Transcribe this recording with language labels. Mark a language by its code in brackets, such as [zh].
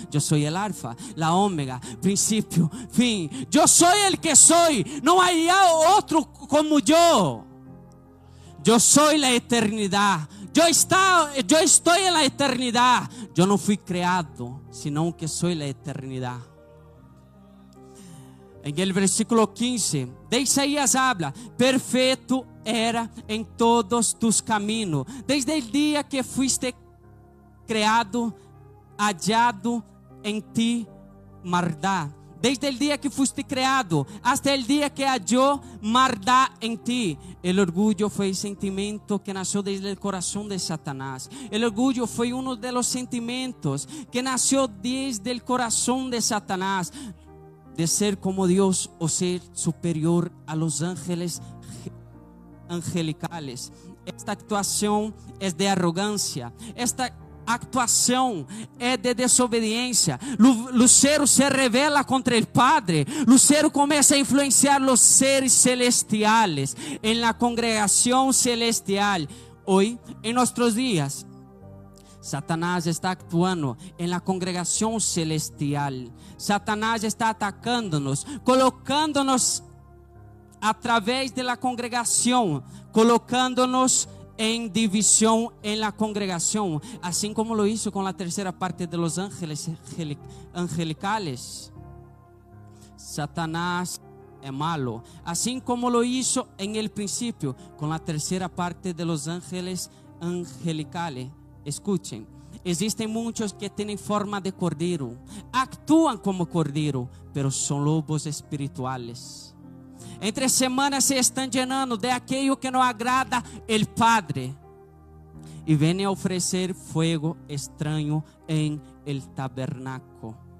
[pt] Eu sou el alfa, la ômega, princípio, fim. Eu sou el que sou, não há outro como eu. Eu sou a eternidade. Eu estou na eternidade. Eu não fui criado, senão que sou a eternidade. [es] En el versículo 15 de Isaías habla: [pt] perfeito era em [es] todos tus caminos, desde el día que fuiste creado, hallado en ti maldad. desde el día que fuiste creado hasta el día que halló maldad en ti. El orgullo fue el sentimiento que nació desde el corazón de Satanás. El orgullo fue uno de los sentimientos que nació desde el corazón de Satanás, de ser como Dios o ser superior a los ángeles angelicales. Esta actuación es de arrogancia. [pt] Esta actuação é de desobediência. Lucero se revela contra o Padre. Lucero começa a influenciar os seres celestiales [es] en la [pt] congregação celestial. [es] Hoy, en nuestros días, Satanás está actuando en la congregación celestial. Satanás está atacándonos, colocándonos a través de la congregación, colocándonos en división en la congregación, así como lo hizo con la tercera parte de los ángeles angelicales. Satanás es malo, así como lo hizo en el principio con la tercera parte de los ángeles angelicales. Escuchen, existen muchos que tienen forma de cordero, actúan como cordero, pero son lobos espirituales. [pt] Entre semanas se estão llenando de aquilo que não agrada el Padre e vêm a oferecer fuego estranho em el tabernáculo.